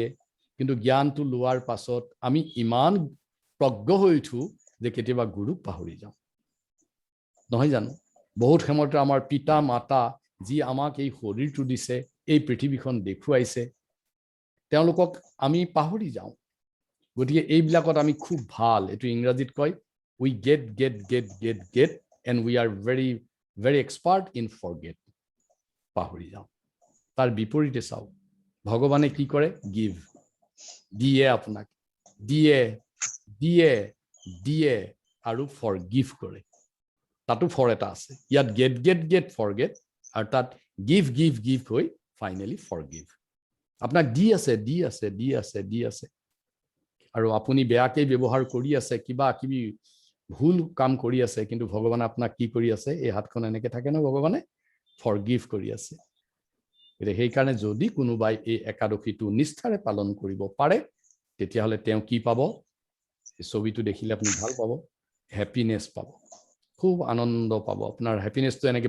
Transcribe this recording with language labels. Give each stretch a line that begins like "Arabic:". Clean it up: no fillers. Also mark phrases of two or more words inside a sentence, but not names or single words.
Assamese: কিন্তু জ্ঞানটো লোৱাৰ পাছত আমি ইমান প্ৰজ্ঞ হৈ উঠো যে কেতিয়াবা গুৰুক পাহৰি যাওঁ নহয় জানো বহুত সময়তে আমাৰ পিতা মাতা যি আমাক এই শৰীৰটো দিছে এই পৃথিৱীখন দেখুৱাইছে তেওঁলোকক আমি পাহৰি যাওঁ গতিকে এইবিলাকত আমি খুব ভাল এইটো ইংৰাজীত কয়
English: we get and we are very expert in forget
Assamese: পাহৰি যাওঁ তাৰ বিপৰীতে চাওঁ ভগৱানে কি কৰে give দিয়ে আপোনাক দিয়ে আৰু forgive কৰে তাতো ফৰ এটা আছে ইয়াত
English: get forget
Assamese: আৰু তাত give হৈ ফাইনেলি forgive আপোনাক দি আছে আৰু আপুনি বেয়াকৈ ব্যৱহাৰ কৰি আছে কিবা কিবি ভুল কাম কৰি আছে কিন্তু ভগৱানে আপোনাক কি কৰি আছে এই হাতখন এনেকৈ থাকে ন ভগৱানে forgive কৰি আছে সেইকাৰণে যদি কোনোবাই এই একাদশীটো নিষ্ঠাৰে পালন কৰিব পাৰে তেতিয়াহ'লে তেওঁ কি পাব এই ছবিটো দেখিলে আপুনি ভাল পাব হেপিনেছ পাব খুব আনন্দ পাব আপোনাৰ হেপিনেছটো এনেকৈ